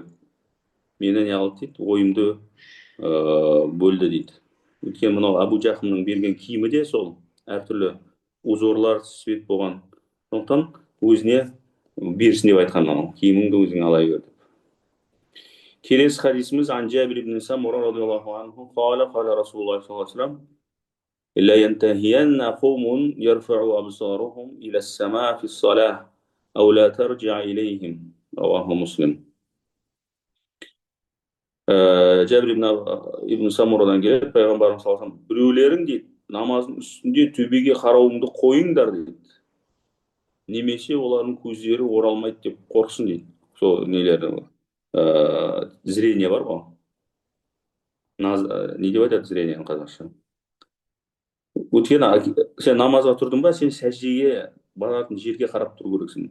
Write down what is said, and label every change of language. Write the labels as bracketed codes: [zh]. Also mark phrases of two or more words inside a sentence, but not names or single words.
[kk] Мені не қылды дейді, ойымды бөлді дейді. Өйткені мынау Абу Жахмның берген киімі де сол әртүрлі узорлар, свет болған. Сондықтан өзіне берсін деп айтқан, мынау киіміңді өзің ала бер деп. Келесі хадисіміз [ar] عن جابر بن سمرة رضي الله عنه قال قال رسول الله صلى الله عليه وسلم لا ينتهين قوم يرفع أبصارهم إلى السماء في الصلاة أو لا ترجع إليهم رواه مسلم. [kk] Жабир ибн Самурадан келіп, пайғамбарымыз [ar] صلى الله عليه وسلم, [kk] біреулерің дейді, намаздың үстінде төбеге қарауыңды қойыңдар дейді. Немесе олардың көздері оралмайды деп қорқсын дейді. Сол нелері зрение бар ғой. Не деп айтады зрениені қазақша? Өйткені сен намазға тұрдың ба, сен сәждеге баратын жерге қарап тұру керексің.